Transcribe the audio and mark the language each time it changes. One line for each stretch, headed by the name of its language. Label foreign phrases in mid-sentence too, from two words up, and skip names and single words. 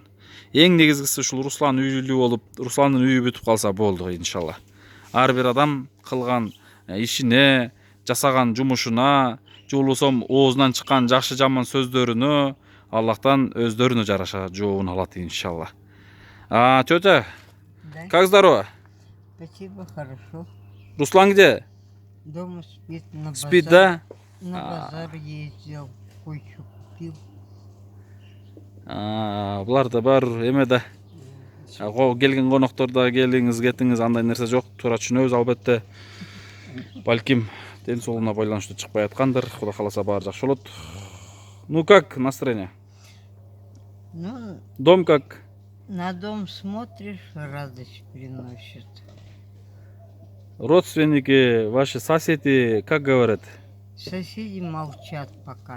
Kyrgyz: Эң негизгиси ушул Руслан үйлүү болуп, Русландын үйү бүтүп калса болду иншалла. Ар бир адам кылган ишине, жасаган жумушуна, же болбосо оозунан чыккан жакшы жаман сөздөрүнө Аллахтан өздөрүнө жараша жообун алат иншалла.
Russian: Тетя, Да, как здорово? спасибо, хорошо. Руслан где? Дома спит, на Спит, базар. да? На базар ездил, кое-что купил.
Kyrgyz: Булар да бар эме да. Келген коноктор да келиңиз, кетиңиз, андай нерсе жок. Туура түшүнөбүз албетте. Балким ден соолугуна байланыштуу чыкпай аткандыр. Кудай кааласа баары жакшы болот.
Russian: Ну как настроение? Ну, Дом как? на дом смотришь, радость приносит. Родственники, ваши соседи, как говорят? Соседи молчат пока.